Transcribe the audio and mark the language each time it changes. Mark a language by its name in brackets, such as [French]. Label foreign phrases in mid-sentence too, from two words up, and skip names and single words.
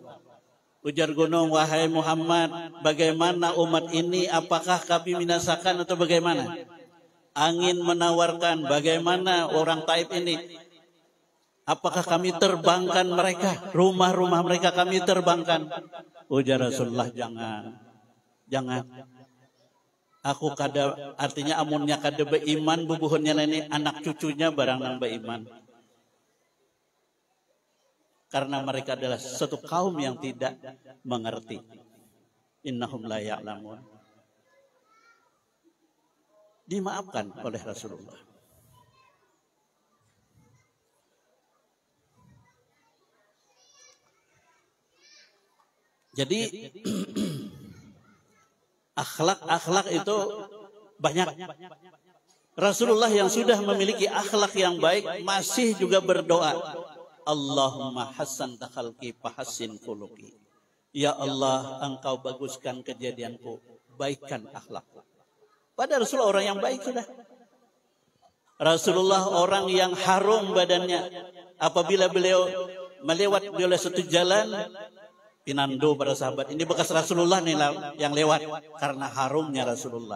[Indonesian] Ujar gunung, wahai Muhammad, bagaimana umat ini? Apakah kami binasakan atau bagaimana? Angin menawarkan, bagaimana orang Taif ini? Apakah kami terbangkan mereka? Rumah-rumah mereka kami terbangkan. Ujar Rasulullah, jangan. [Banjar] Aku kada, artinya amunnya kada beriman, bubuhunnya ini anak cucunya barang nang beriman. [Indonesian] Karena mereka adalah satu kaum yang tidak mengerti. [Arabic] إنهم لا يعلمون. [Indonesian] Dimaafkan oleh Rasulullah. Jadi akhlak itu banyak. Rasulullah yang sudah memiliki akhlak yang baik masih juga berdoa. [Arabic] اللهم حسنت خلقي فحسن خلقي. [Indonesian] Ya Allah, engkau baguskan kejadianku, baikkan akhlakku. Pada Rasulullah orang yang baik sudah. Rasulullah orang yang harum badannya. Apabila beliau melewat di oleh satu jalan, pinando para sahabat. Ini bekas Rasulullah nih yang lewat. Karena harumnya Rasulullah.